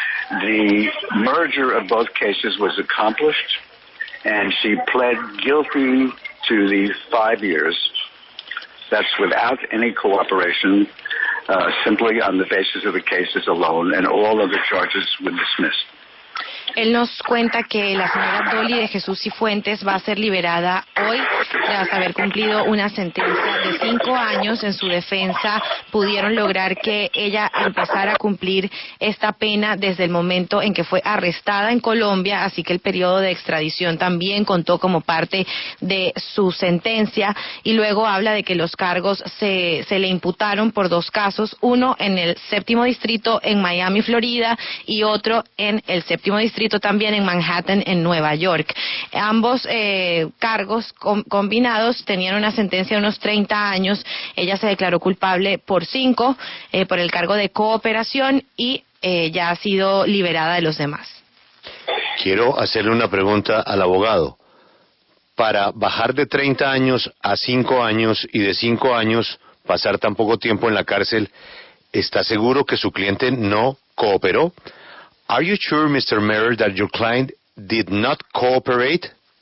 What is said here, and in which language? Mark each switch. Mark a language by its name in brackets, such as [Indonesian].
[English] The merger of both cases was accomplished, and she pled guilty to the 5 years. That's without any cooperation, simply on the basis of the cases alone, and all other charges were dismissed. [Spanish] Él nos cuenta que la señora Dolly de Jesús Cifuentes va a ser liberada hoy tras haber cumplido una sentencia de 5 años. En su defensa pudieron lograr que ella empezara a cumplir esta pena desde el momento en que fue arrestada en Colombia, así que el periodo de extradición también contó como parte de su sentencia, y luego habla de que los cargos se le imputaron por 2 casos, uno en el 7º distrito en Miami, Florida, y otro en el 7º distrito también en Manhattan, en Nueva York. Ambos cargos combinados tenían una sentencia de unos 30 años. Ella se declaró culpable por 5, por el cargo de cooperación, y ya ha sido liberada de los demás. Quiero hacerle una pregunta al abogado. Para bajar de 30 años a 5 años y de 5 años pasar tan poco tiempo en la cárcel, ¿está seguro que su cliente no cooperó? [English] Are you sure, Mr. Metter, that your client did not cooperate?